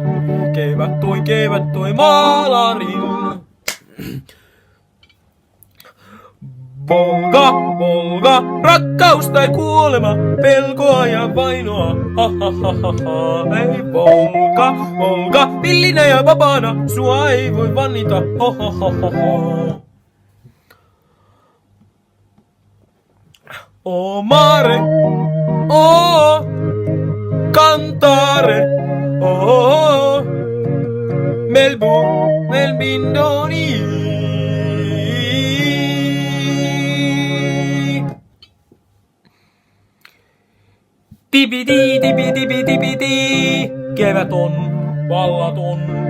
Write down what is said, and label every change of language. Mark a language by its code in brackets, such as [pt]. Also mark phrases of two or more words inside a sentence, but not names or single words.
[fi] Kevät toi maalarin. Volga, rakkaus tai kuolema, pelkoa ja vainoa, ha ha ha ha ha. Ei Volga, villinä ja vapaana, sua ei voi vannita, ho ho ho ho ho. [it] O mare, o cantare, o Melbindoni. [fi] Tipidi, kevät on vallaton.